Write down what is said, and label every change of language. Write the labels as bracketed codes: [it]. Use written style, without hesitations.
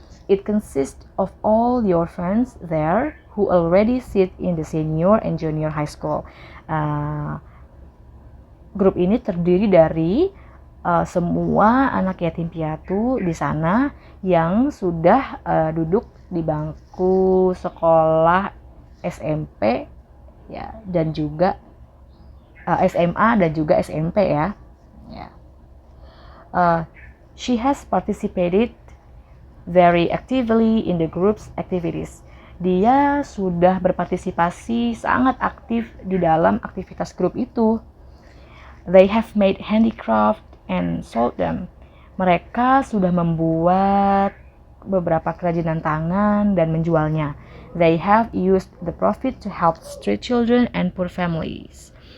[en] It consists of all the orphans there who already sit in the senior and junior high school. [id] Grup ini terdiri dari semua anak yatim piatu di sana yang sudah duduk di bangku sekolah SMP ya dan juga SMA dan juga SMP ya. [en] She has participated very actively in the group's activities. [id] Dia sudah berpartisipasi sangat aktif di dalam aktivitas grup itu. [en] They have made handicraft and sold them. [id] Mereka sudah membuat beberapa kerajinan tangan dan menjualnya. [en] They have used the profit to help street children and poor families.